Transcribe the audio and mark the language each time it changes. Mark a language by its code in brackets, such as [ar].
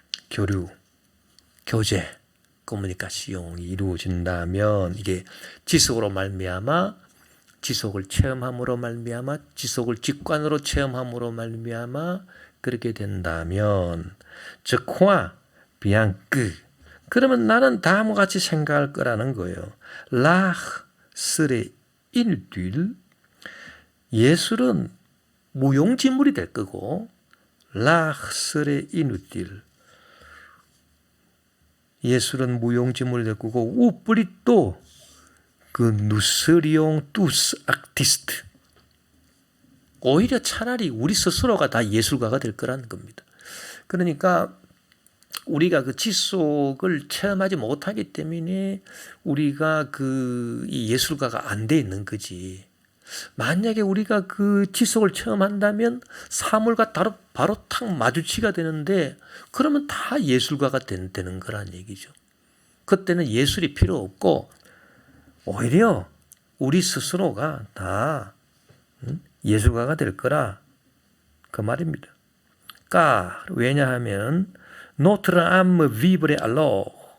[ko] 교류, 교제, 커뮤니케이션이 이루어진다면, 이게 지속으로 말미암아, 지속을 체험함으로 말미암아, 지속을 직관으로 체험함으로 말미암아 그렇게 된다면, [fr] je crois bien que, [ko] 그러면 나는 다음과 같이 생각할 거라는 거예요. [fr] l'art serait inutile, [ko] 예술은 무용지물이 될 거고, [fr] 라 serait inutile. [ko] 예술은 무용지물을 데리고 [fr] ou plutôt que nous serions tous artistes. [ko] 오히려 차라리 우리 스스로가 다 예술가가 될 거라는 겁니다. 그러니까 우리가 그 지속을 체험하지 못하기 때문에 우리가 이 예술가가 안 돼 있는 거지. 만약에 우리가 그 지속을 체험한다면 사물과 바로 탁 마주치가 되는데 그러면 다 예술가가 되는 거란 얘기죠. 그때는 예술이 필요 없고 오히려 우리 스스로가 다 예술가가 될 거라 그 말입니다. 왜냐하면 [fr] notre âme vibrait alors.